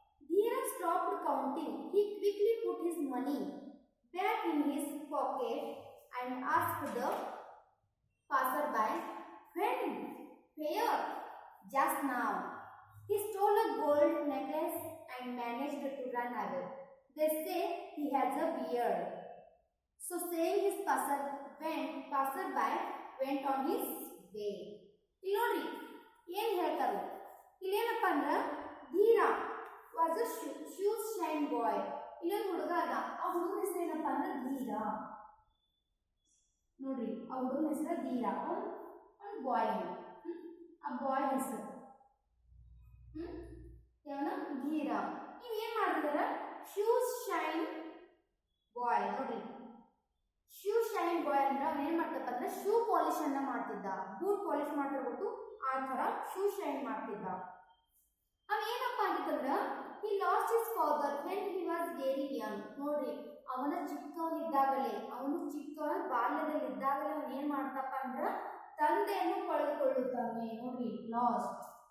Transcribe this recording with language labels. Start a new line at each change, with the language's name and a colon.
English: Dheera stopped counting. He quickly put his money back in his pocket and asked the passerby, "When? Where?" "Just now." He stole a gold necklace and managed to run away. They say he has a beard. So saying, his passerby went on his way.
Kannada: ಇಲ್ಲಿ ನೋಡ್ರಿ ಏನ್ ಹೇಳ್ತಾರೆ, ಇಲ್ಲೇನಪ್ಪ ಅಂದ್ರೆ
English: Dheera was a shoes shine boy.
Kannada: ಇಲ್ಲೊಂದು ಹುಡುಗ ಅದ, ಆ ಹುಡುಗನ ಹೆಸರು ಏನಪ್ಪ ಅಂದ್ರೆ ಧೀರಾ. ನೋಡ್ರಿ ಆ ಹುಡುಗನ ಹೆಸರು ಧೀರಾ, ಒಂದು ಬಾಯ್, ಆ ಬಾಯ್ ಹೆಸರು ಯಾವನ ಧೀರಾ. ನೀವು ಏನ್ ಮಾಡಿದಾರ ಶೂಸ್ ಶೈನ್ ಬಾಯ್. ನೋಡ್ರಿ ಶೂ ಶೈನ್ ಬಾಯ್ ಅಂದ್ರೆ ಅವ್ನು ಏನ್ ಮಾಡ್ತಪ್ಪ ಅಂದ್ರೆ ಶೂ ಪಾಲಿಶ್ ಅನ್ನ ಮಾಡ್ತಿದ್ದ, ಬೂಟ್ ಪಾಲಿಶ್ ಮಾಡ್ತಿರ್ಬಿಟ್ಟು ಆ ತರ ಶೂ ಶೈನ್ ಮಾಡ್ತಿದ್ದ. ಅವ ಏನಪ್ಪ ಆಗಿತ್ತಂದ್ರ
English: he lost his father when he was very young.
Kannada: ನೋಡ್ರಿ ಅವನ ಚಿಕ್ಕವನಿದ್ದಾಗಲೇ, ಅವನು ಚಿಕ್ಕವನ ಬಾಲ್ಯದಲ್ಲಿ ಇದ್ದಾಗಲೇ ಅವನು ಏನ್ ಮಾಡ್ತಪ್ಪ ಅಂದ್ರ ತಂದೆಯನ್ನು ಕಳೆದುಕೊಳ್ಳುತ್ತಾನೆ. ನೋಡ್ರಿ ಲಾಸ್ಟ್.